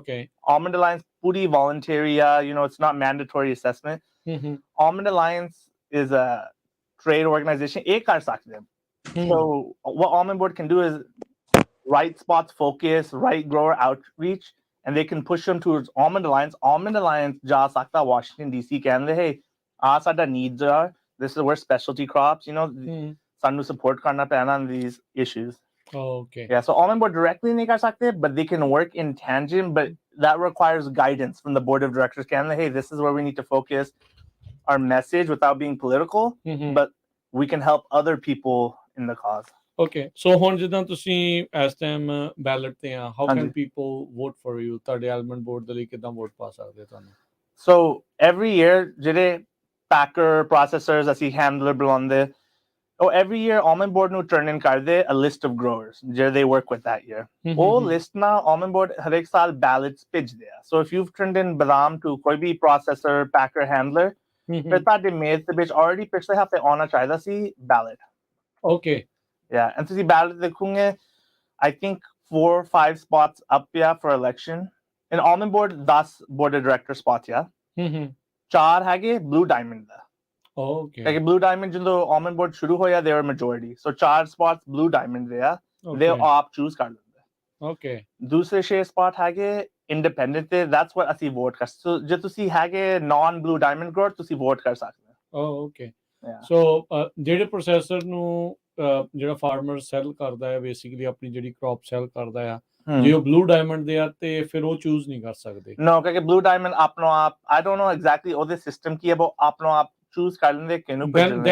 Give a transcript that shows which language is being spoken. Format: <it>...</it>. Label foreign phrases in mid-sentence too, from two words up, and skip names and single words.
<en>okay Almond Alliance puri voluntary you know it's not mandatory assessment Almond Alliance is a trade organization</en> <pa>ਇਹ ਕਰ ਸਕਦੇ</pa> <en>so what Almond Board can do is right spots focus, right grower outreach, and they can push them towards Almond Alliance.</en> <pa>Almond Alliance, ਜਾ ਸਕਦਾ Washington DC Canada.</pa> <en>Hey, sada needs are. This is where specialty crops, you know, sanu support</en> <pa>ਕਰਨਾ ਪੈਣਾ</pa> <en>on these issues. Oh, okay. Yeah, so Almond Board directly</en> <pa>ਨਹੀਂ ਕਰ ਸਕਦੇ,</pa> <en>but they can work in tangent. But that requires guidance from the board of directors. Canada, hey, this is where we need to focus our message without being political, but we can help other people in the cause. Okay, so</en> <pa>ਹੁਣ ਜਿੱਦਾਂ ਤੁਸੀਂ ਇਸ ਟਾਈਮ ਬੈਲਟ ਤੇ ਆ</pa> <en>how can people vote for you</en> <pa>ਤੁਹਾਡੇ ਐਲਮੰਡ ਬੋਰਡ ਦੇ ਲਈ ਕਿਦਾਂ ਵੋਟ ਪਾ ਸਕਦੇ ਤੁਹਾਨੂੰ</pa> <en>so every year ਜਿਹੜੇ packer processors ਅਸੀਂ handler ਬੁਲਾਉਂਦੇ every year almond board ਨੂੰ turn in ਕਰਦੇ a list of growers ਜਿਹੜੇ they work with that year ਉਹ list ਨਾ almond board</en> <pa>ਹਰ ਇੱਕ ਸਾਲ</pa> <en>ballots</en> <pa>ਭੇਜਦੇ ਆ</pa> <en>so if you've turned in ਬਦਾਮ to</en> <pa>ਕੋਈ ਵੀ</pa> <en>processor packer handler</en> <pa>ਫਿਰ ਤੁਹਾਡੇ ਮੇਜ਼ ਦੇ ਵਿੱਚ</pa> <en>already</en> <pa>ਪਿਛਲੇ ਹਫ਼ਤੇ ਆਉਣਾ ਚਾਹੀਦਾ ਸੀ</pa> <en>ballot okay yeah and ਤੁਸੀਂ ballot ਦੇਖੋਗੇ I think 4 or 5 spots up for election in almond board 10 board of director spots</en> <pa>ਚਾਰ ਹੈਗੇ</pa> <en>blue diamond ਦਾ okay like blue diamond ਜਦੋਂ almond board</en> <pa>ਸ਼ੁਰੂ ਹੋਇਆ</pa> <en>they were majority so 4 spots blue diamond</en> <pa>ਦੇ ਆ</pa> <en>they ਆਪ choose</en> <pa>ਕਰ ਲੈਂਦੇ</pa> <en>okay</en> <pa>ਦੂਸਰੇ 6 spot ਹੈਗੇ independent ਤੇ</pa> <en>that's what</en> <pa>ਅਸੀਂ vote ਕਰ so ਜੇ ਤੁਸੀਂ ਹੈਗੇ</pa> <en>non blue diamond grower</en> <pa>ਤੁਸੀਂ vote ਕਰ ਸਕਦੇ</pa> <en>oh okay so</en> <pa>ਜਿਹੜੇ ਪ੍ਰੋਸੈਸਰ ਨੂੰ ਜਿਹੜਾ</pa> <en>farmer sell</en> <pa>ਕਰਦਾ ਹੈ ਬੇਸਿਕਲੀ ਆਪਣੀ ਜਿਹੜੀ</pa> <en>crop sell</en> <pa>ਕਰਦਾ ਆ ਜੇ ਉਹ ਬਲੂ ਡਾਇਮੰਡ ਦੇ ਆ ਤੇ ਫਿਰ ਉਹ ਚੂਜ਼ ਨਹੀਂ ਕਰ ਸਕਦੇ ਨੋ ਕਿਉਂਕਿ ਬਲੂ ਡਾਇਮੰਡ ਆਪਣੋ ਆਪ</pa> <en>I don't know exactly</en> <pa>ਉਹਦੇ ਸਿਸਟਮ ਕੀ ਹੈ ਉਹ ਆਪਣੋ ਆਪ ਚੂਜ਼ ਕਰ ਲੈਂਦੇ ਕਿਹਨੂੰ ਭੇਜਣਾ</pa>